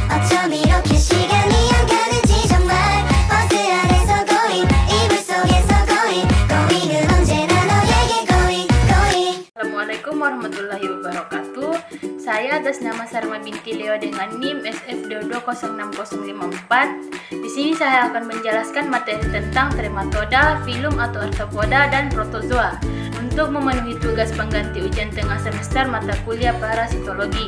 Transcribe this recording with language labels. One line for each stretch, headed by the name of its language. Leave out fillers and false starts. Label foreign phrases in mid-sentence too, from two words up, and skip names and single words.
Korean: 어쩜 이렇게 시간이 안 가는지 정말 버스 안에서 고잉 이불 속에서 고잉은 언제나 너에게 고잉.
Arabic: السلام عليكم ورحمة الله وبركاته.
Indonesian: Saya atas nama Sarma binti Leo dengan NIM SF220654. Di sini saya akan menjelaskan materi tentang trematoda, filum atau arthropoda dan protozoa untuk memenuhi tugas pengganti ujian tengah semester mata kuliah parasitologi.